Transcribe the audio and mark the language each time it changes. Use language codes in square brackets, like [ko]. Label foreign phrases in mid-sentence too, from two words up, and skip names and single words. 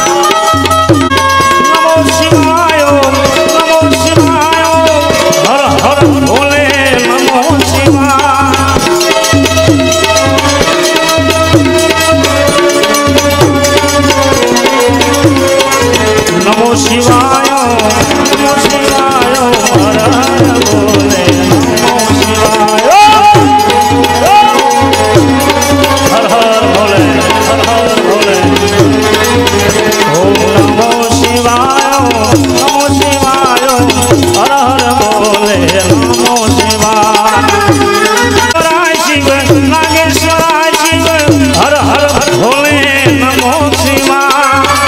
[sa] नमो शिवाय नमो शिवाय [hi] हर हर भोले [sa] नमो शिवाय, नमो शिवाय नमो शिवाय [hi] हर हर भोले [sa] नमो शिवाय, [hi] हर हर भोले हर हर भोले, [sa] ओम नमो शिवाय [hi] हर हर भोले [sa] नमो शिवाय, शिव नागेश्वराय शिव [hi] हर हर भोले [sa] नमो शिवाय,